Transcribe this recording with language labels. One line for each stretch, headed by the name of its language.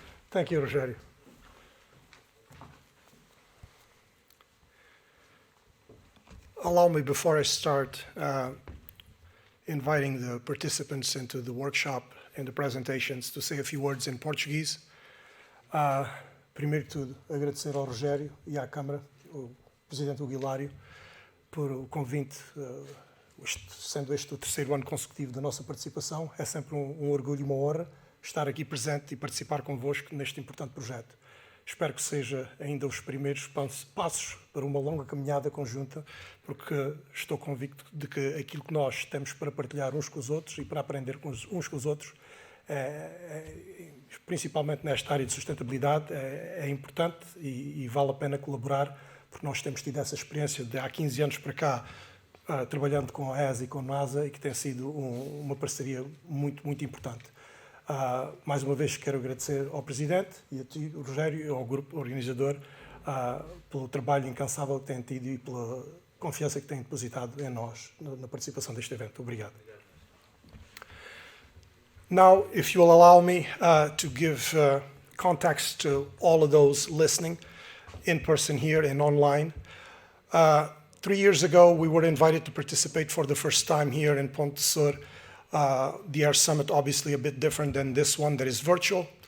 English: Thank you, Rogério. Allow me, before I start, inviting the participants into the workshop and the presentations to say a few words in Portuguese.
Portuguese: Primeiro de tudo, agradecer ao Rogério e à Câmara, o Presidente Hilário, por o convite, sendo este o 3º ano consecutivo da nossa participação. É sempre um orgulho e uma honra estar aqui presente e participar convosco neste importante projeto. Espero que seja ainda os primeiros passos para uma longa caminhada conjunta, porque estou convicto de que aquilo que nós temos para partilhar uns com os outros e para aprender uns com os outros, principalmente nesta área de sustentabilidade, é importante e vale a pena colaborar, porque nós temos tido essa experiência de há 15 anos para cá, trabalhando com a ESA e com a NASA, e que tem sido uma parceria muito, muito importante. Mais uma vez quero agradecer ao Presidente e a ti, Rogério, e ao grupo organizador pelo trabalho incansável que têm tido e confiança que têm depositado em nós na participação deste evento. Obrigado.
English: Now, if you will allow me to give context to all of those listening in person here and online. 3 years ago, we were invited to participate for the first time here in Ponte. The Air Summit, obviously a bit different than this one that is virtual.